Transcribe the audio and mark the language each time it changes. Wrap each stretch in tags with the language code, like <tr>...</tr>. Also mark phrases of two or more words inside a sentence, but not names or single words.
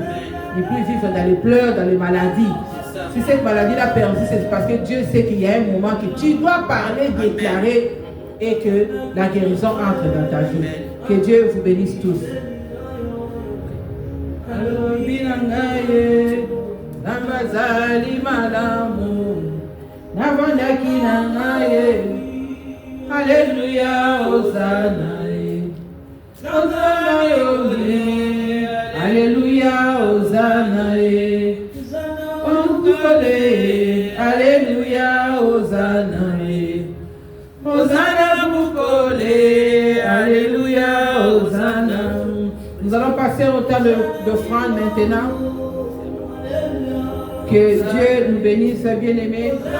<fr>Et puis vivre dans les pleurs, dans les maladies. Si cette maladie-là persiste, c'est parce que Dieu sait qu'il y a un moment que tu dois parler, déclarer et que la guérison entre dans ta vie. Que Dieu vous bénisse tous. Alléluia, Hosanna. Alléluia, Hosanna. Alléluia, Hosanna. Hosanna Boukole, Alléluia, Hosanna. Nous allons passer au temps d'offrande maintenant. Que Dieu nous bénisse, bien-aimés.</fr>